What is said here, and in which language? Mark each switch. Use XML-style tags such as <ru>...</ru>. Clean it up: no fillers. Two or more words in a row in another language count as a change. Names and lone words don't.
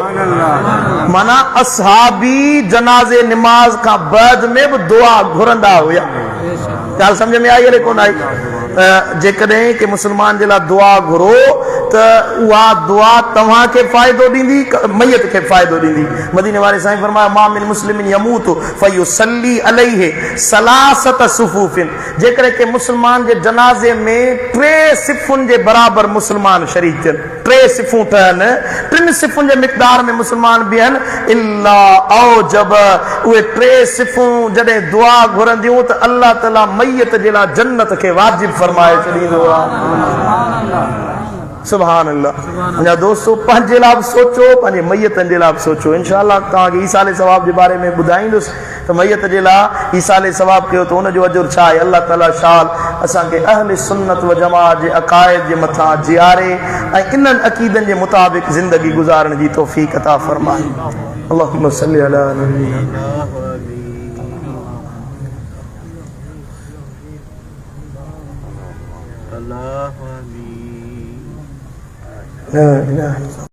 <sd>माना असहाबी जनाज़े निमाज़ खां बाद में बि दुआ घुरंदा हुया। ॻाल्हि सम्झ में आई हले कोन आई? जेकॾहिं के मुस्लमान जे लाइ दुआ घुरो त उहा दुआ तव्हांखे फ़ाइदो ॾींदी, मय्यत खे फ़ाइदो ॾींदी। मदीने वारे साईं फरमाया</sd> <ar>ما من مسلم يموت فيصلي عليه ثلاثة صفوف,</ar> <sd>जेकॾहिं के मुस्लमान जे जनाज़े में 3 सिफ़ुनि जे बराबरि मुस्लमान शरीक थियनि, 3 सिफ़ूं ठहनि, 3 सिफ़ुनि जे मिक़दार में मुस्लमान बीहनि,</sd> <ar>إلا أوجب,</ar> <sd>उहे 3 सिफ़ूं जॾहिं दुआ घुरंदियूं त अल्लाह ताला मय्यत जे लाइ जन्नत खे वाजिब फरमाए छॾींदो आहे।</sd> <ar>سبحان الله.</ar> <sd>मुंहिंजा दोस्तो पंहिंजे लाइ बि सोचो, पंहिंजे मय्यतनि जे लाइ बि सोचो। इनशाअल्लाह तव्हांखे ईसाले सवाब जे बारे में ॿुधाईंदुसि त मय्यत जे लाइ ईसाले सवाब कयो त हुनजो अजुर छा आहे। अल्लाह ताला शाल असांखे अहले सुन्नत व जमात जे अक़ाइद जे मथां जियारे ऐं इन्हनि अक़ीदनि जे मुताबिक़ ज़िंदगी गुज़ारण जी तौफ़ीक़ अता फ़रमाए।</sd> <ar>اللهم صل على نبينا الله آمين. لا إله</ar>